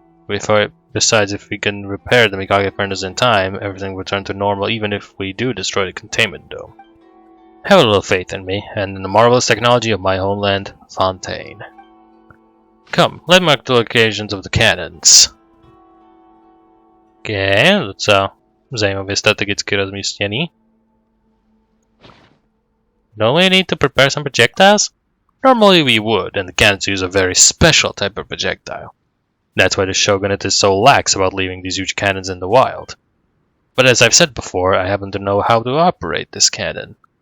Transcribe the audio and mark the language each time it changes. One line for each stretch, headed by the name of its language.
English: Besides, if we can repair the Mikage furnace in time, everything will return to normal even if we do destroy the containment dome. Have a little faith in me, and in the marvelous technology of my homeland, Fontaine. Come, let's mark the locations of the cannons.
Czech: Okay, docela zajímavě strategicky rozmístěný.
English: Don't we need to prepare some projectiles? Normally we would, and the cannons use a very special type of projectile. That's why the Shogunate is so lax about leaving these huge cannons in the wild. But as I've said before, I happen to know how to operate this cannon.